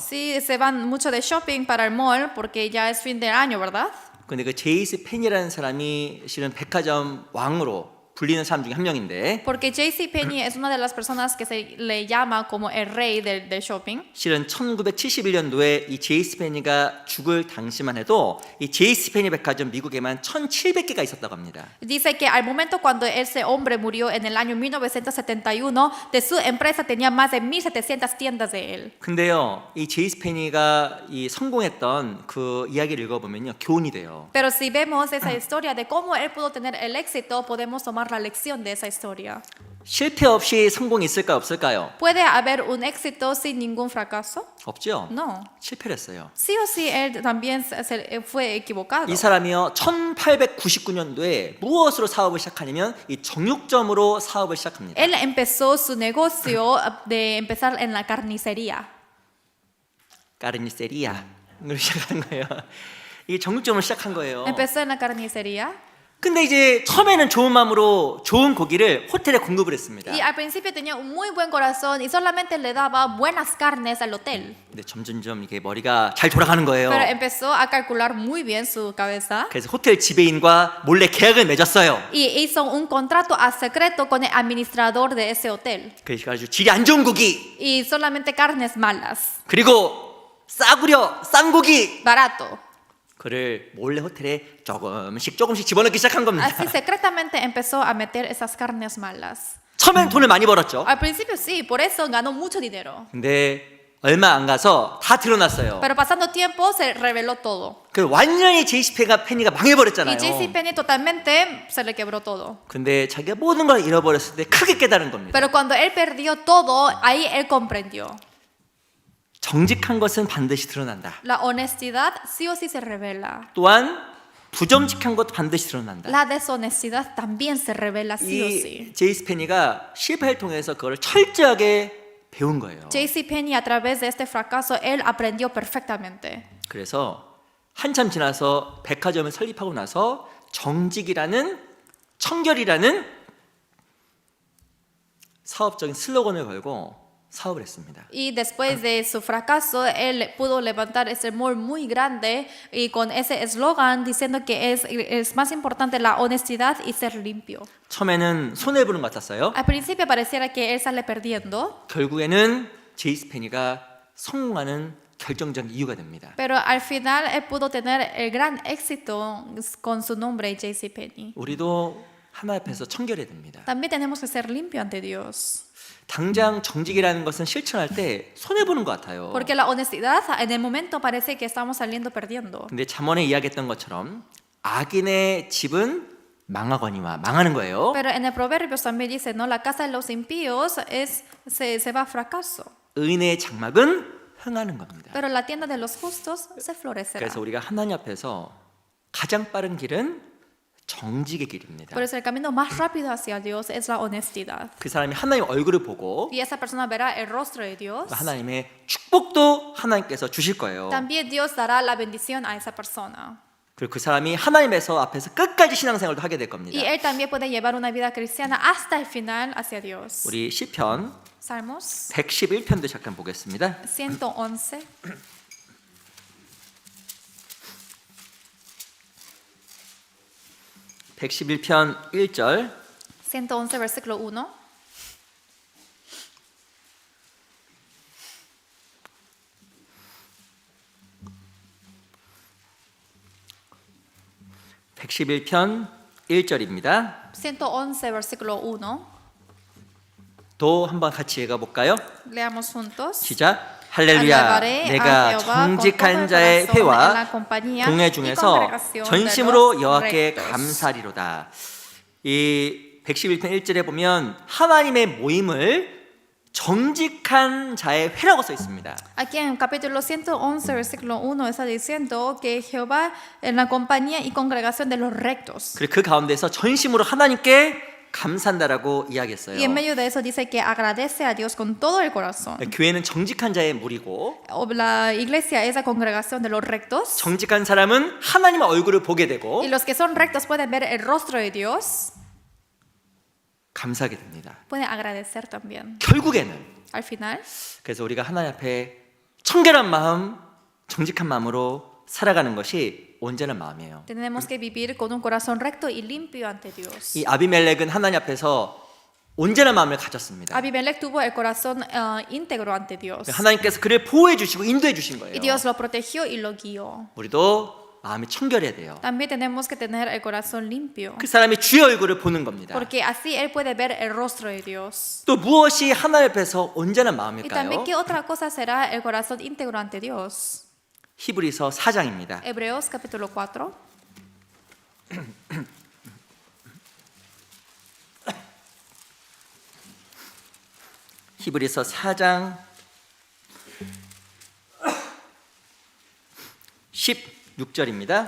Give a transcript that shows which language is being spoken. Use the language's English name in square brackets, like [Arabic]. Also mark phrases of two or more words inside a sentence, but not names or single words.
[Spanish] Sí, se van mucho de shopping para el mall porque ya es fin de año, ¿verdad? [Korean] 근데 그 제이스 펜이라는 사람이 실은 백화점 왕으로 불리는 사람 중에 한 명인데 [Spanish] Porque JCPenney es una de las personas que se le llama como el rey del shopping. [Korean] 실은 1971년도에 이 제이스 페니가 죽을 당시만 해도 이 제이스 페니 백화점 미국에만 1,700개가 있었다고 합니다. [Spanish] Dice que al momento cuando ese hombre murió en el año 1971, de su empresa tenía más de 1,700 tiendas de él. [Korean] 근데요, 이 제이스 페니가 이 성공했던 그 이야기를 읽어보면요, 교훈이 돼요. [Spanish] Pero si vemos esa historia de cómo él pudo tener el éxito, podemos tomar la lección de esa historia. [Korean] 실패 없이 성공이 있을까요, 없을까요? [Spanish] ¿Puede haber un éxito sin ningún fracaso? [Korean] 없죠. [Spanish] No. [Korean] 실패를 했어요. [Spanish] Sí o sí, él también fue equivocado. [Korean] 이 사람이요, 1899년도에 무엇으로 사업을 시작하냐면 이 정육점으로 사업을 시작합니다. [Spanish] Él empezó su negocio de empezar en la carnicería. [Korean] 까르니세리아로 시작한 거예요. 이 정육점을 시작한 거예요. [Spanish] Empezó en la carnicería. [Korean] 근데 이제 처음에는 좋은 마음으로 좋은 고기를 호텔에 공급을 했습니다. [Spanish] Y al principio tenía un muy buen corazón y solamente le daba buenas carnes al hotel. [Korean] 근데 점점점 이게 머리가 잘 돌아가는 거예요. [Spanish] Pero empezó a calcular muy bien su cabeza [Korean] 그래서 호텔 지배인과 몰래 계약을 맺었어요. [Spanish] y hizo un contrato a secreto con el administrador de ese hotel. [Korean] 그래서 질이 안 좋은 고기 [Spanish] Y solamente carnes malas, [Korean] 그리고 싸구려 싼 고기 [Spanish] barato. [Korean] 그를 몰래 호텔에 조금씩 집어넣기 시작한 겁니다. [Spanish] Así secretamente empezó a meter esas carnes malas. [Korean] 처음엔 돈을 많이 벌었죠. [Spanish] Al principio sí, por eso ganó mucho dinero. [Korean] 근데 얼마 안 가서 다 드러났어요. [Spanish] Pero pasando tiempo se reveló todo. [Korean] 그 완전히 제이스페가 페니가 망해버렸잖아요. [Spanish] Y JCPenney totalmente se le quebró todo. [Korean] 근데 자기가 모든 걸 잃어버렸을 때 크게 깨달은 겁니다. [Spanish] Pero cuando él perdió todo, ahí él comprendió. [Korean] 정직한 것은 반드시 드러난다. [Spanish] La honestidad sí o sí se revela. [Korean] 또한 부정직한 것도 반드시 드러난다. [Spanish] La deshonestidad también se revela sí o sí. [Korean] 이 제이스 페니가 실패를 통해서 그걸 철저하게 배운 거예요. [Spanish] JCPenney a través de este fracaso él aprendió perfectamente. [Korean] 그래서 한참 지나서 백화점을 설립하고 나서 정직이라는 청결이라는 사업적인 슬로건을 걸고 사업을 했습니다. [Spanish] Y después de su fracaso él pudo levantar ese mall muy grande y con ese eslogan diciendo que es más importante la honestidad y ser limpio. [Korean] 처음에는 손해 보는 것 같았어요. [Spanish] Al principio pareciera que él sale perdiendo, [Korean] 결국에는 제이스 페니가 성공하는 결정적인 이유가 됩니다. [Spanish] pero al final él pudo tener el gran éxito con su nombre JCPenney. [Korean] 우리도 하나님 앞에서 청결해야 됩니다. [Spanish] También tenemos que ser limpio ante Dios. [Korean] 당장 정직이라는 것은 실천할 때 손해 보는 것 같아요. [Spanish] Porque la honestidad en el momento parece que estamos saliendo perdiendo. [Korean] 근데 잠언에 이야기했던 것처럼 악인의 집은 망하거니와 망하는 거예요. [Spanish] Pero en el Proverbios también dice, no, la casa de los impíos se va a fracaso. [Korean] 의인의 장막은 흥하는 겁니다. [Spanish] Pero la tienda de los justos se florecerá. [Korean] 그래서 우리가 하나님 앞에서 가장 빠른 길은 정직의 길입니다. [Spanish] Por eso el camino más rápido hacia Dios es la honestidad. [Korean] 그 사람이 하나님 얼굴을 보고 [Spanish] Y esa persona verá el rostro de Dios. [Korean] 하나님의 축복도 하나님께서 주실 거예요. [Spanish] También Dios dará la bendición a esa persona. [Korean] 그리고 그 사람이 하나님에서 앞에서 끝까지 신앙생활도 하게 될 겁니다. [Spanish] Y él también puede llevar una vida cristiana hasta el final hacia Dios. [Korean] 우리 시편 [Spanish] Salmos [Korean] 111편도 잠깐 보겠습니다. [Spanish] 111. [Korean] 111편 1절 [Spanish] 111, versículo 1. [Korean] (111편) 1절입니다. [Spanish] 111, versículo 1. [Korean] 또 한번 같이 읽어볼까요? [Spanish] Leamos juntos. [Korean] 시작. 할렐루야. [Spanish] Alabaré a [Korean] 내가 [Spanish] Jehová con todo [Korean] 정직한 [Spanish] el [Korean] 자의 [Spanish] corazón en [Korean] 회와 [Spanish] la compañía [Korean] 동회 [Spanish] y [Korean] 중에서 [Spanish] congregación de [Korean] 전심으로 [Spanish] los [Korean] 여호와께 [Spanish] rectos. [Korean] 감사리로다. 이 111편 1절에 보면 하나님의 모임을 정직한 자의 회라고 써 있습니다. [Spanish] Aquí en capítulo 111, versículo 1 está diciendo que Jehová en la compañía y congregación de los rectos. [Korean] 그리고 그 가운데서 전심으로 하나님께 감사한다라고 이야기했어요. [Spanish] Y en medio de eso dice que agradece a Dios con todo el corazón. [Korean] 교회는 정직한 자의 무리고 [Spanish] La iglesia es la congregación de los rectos. [Korean] 정직한 사람은 하나님의 얼굴을 보게 되고 [Spanish] Y los que son rectos pueden ver el rostro de Dios, [Korean] 감사하게 됩니다. [Spanish] pueden agradecer también. [Korean] 결국에는 [Spanish] Al final, [Korean] 그래서 우리가 하나님 앞에 청결한 마음, 정직한 마음으로 살아가는 것이 온전한 마음이에요. [Spanish] tenemos que vivir con un corazón recto y limpio ante Dios. [Korean] 이 아비멜렉은 하나님 앞에서 온전한 마음을 가졌습니다. [Spanish] Abimelech tuvo el corazón íntegro ante Dios. [Korean] 하나님께서 그를 보호해 주시고 인도해 주신 [Spanish] Y [Korean] 거예요. [Spanish] Dios lo protegió y lo guió. [Korean] 우리도 마음이 청결해야 돼요. [Spanish] También tenemos que tener el corazón limpio. [Korean] 그 사람이 주의 얼굴을 보는 겁니다. [Spanish] Porque así él puede ver el rostro de Dios. [Korean] 또 무엇이 하나님 앞에서 온전한 [Spanish] Y también [Korean] 마음일까요? [Spanish] qué otra cosa será el corazón íntegro ante Dios. [Korean] 히브리서 4장입니다. [Spanish] Hebreos capítulo 4. [Korean] 히브리서 4장 16절입니다.